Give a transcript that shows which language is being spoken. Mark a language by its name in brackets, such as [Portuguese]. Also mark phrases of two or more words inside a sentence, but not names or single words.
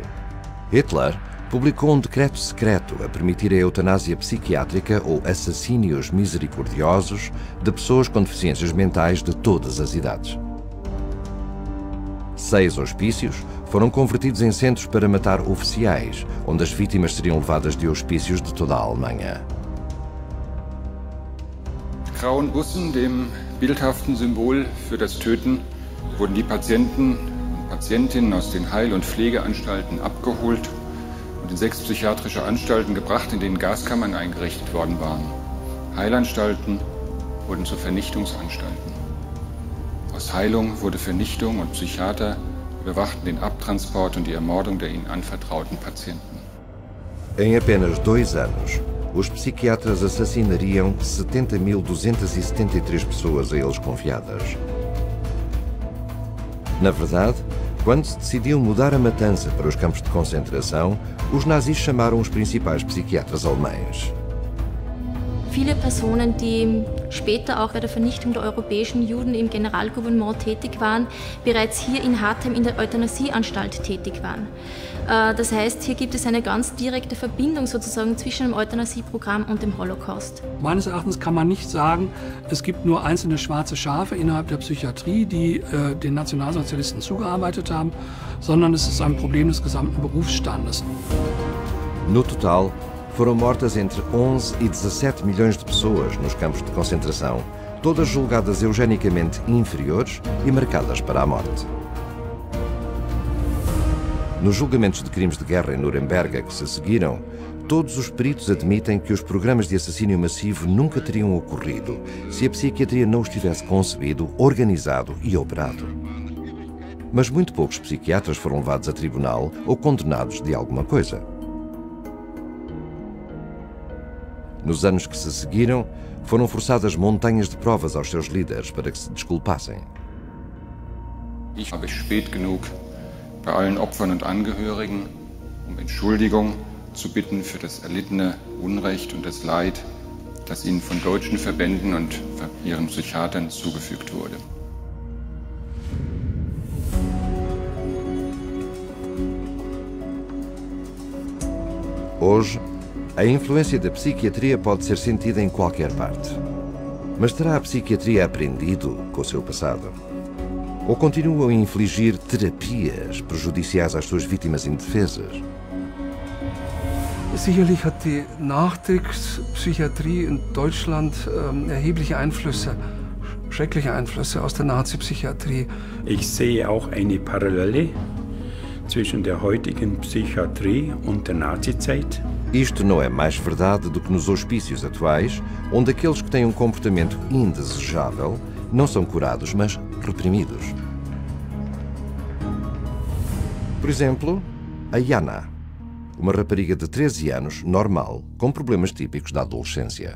[Portuguese] Hitler publicou um decreto secreto a permitir a eutanásia psiquiátrica ou assassínios misericordiosos de pessoas com deficiências mentais de todas as idades. 6 hospícios foram convertidos em centros para matar oficiais, onde as vítimas seriam levadas de hospícios de toda a Alemanha. [German] Grauen Bussen, dem bildhaften Symbol für das Töten, wurden die Patienten und Patientinnen aus den Heil- und Pflegeanstalten abgeholt und in 6 psychiatrische Anstalten gebracht, in denen Gaskammern eingerichtet worden waren. Heilanstalten wurden zu Vernichtungsanstalten. Aus Heilung wurde Vernichtung und Psychiater überwachten den Abtransport und die Ermordung der ihnen anvertrauten Patienten. [Portuguese] Em apenas 2 anos, os psiquiatras assassinariam 70.273 pessoas a eles confiadas. Na verdade, quando se decidiu mudar a matança para os campos de concentração, os nazis chamaram os principais psiquiatras alemães. [German] Viele Personen, die später auch bei der Vernichtung der europäischen Juden im Generalgouvernement tätig waren, bereits hier in Hartheim in der Euthanasieanstalt tätig waren. Das heißt, hier gibt es eine ganz direkte Verbindung sozusagen zwischen dem Euthanasieprogramm und dem Holocaust. Meines Erachtens kann man nicht sagen, es gibt nur einzelne schwarze Schafe innerhalb der Psychiatrie, die den Nationalsozialisten zugearbeitet haben, sondern es ist ein Problem des gesamten Berufsstandes. [Portuguese] No total, foram mortas entre 11 e 17 milhões de pessoas nos campos de concentração, todas julgadas eugenicamente inferiores e marcadas para a morte. Nos julgamentos de crimes de guerra em Nuremberg que se seguiram, todos os peritos admitem que os programas de assassínio massivo nunca teriam ocorrido se a psiquiatria não os tivesse concebido, organizado e operado. Mas muito poucos psiquiatras foram levados a tribunal ou condenados de alguma coisa. Nos anos que se seguiram, foram forçadas montanhas de provas aos seus líderes para que se desculpassem. [German] Ich habe spät genug bei allen Opfern und Angehörigen Entschuldigung zu bitten für das erlittene Unrecht und das Leid, das ihnen von deutschen Verbänden und ihren Psychiatern zugefügt wurde. [Portuguese] Hoje, a influência da psiquiatria pode ser sentida em qualquer parte. Mas terá a psiquiatria aprendido com o seu passado? Ou continua a infligir terapias prejudiciais às suas vítimas indefesas? [German] Sicherlich hat die Nachkriegspsychiatrie in Deutschland erhebliche Einflüsse, schreckliche Einflüsse aus der Nazi-Psychiatrie. Ich sehe auch eine Parallele zwischen der heutigen Psychiatrie und der Nazizeit. [Portuguese] Isto não é mais verdade do que nos hospícios atuais, onde aqueles que têm um comportamento indesejável não são curados, mas reprimidos. Por exemplo, a Jana, uma rapariga de 13 anos, normal, com problemas típicos da adolescência.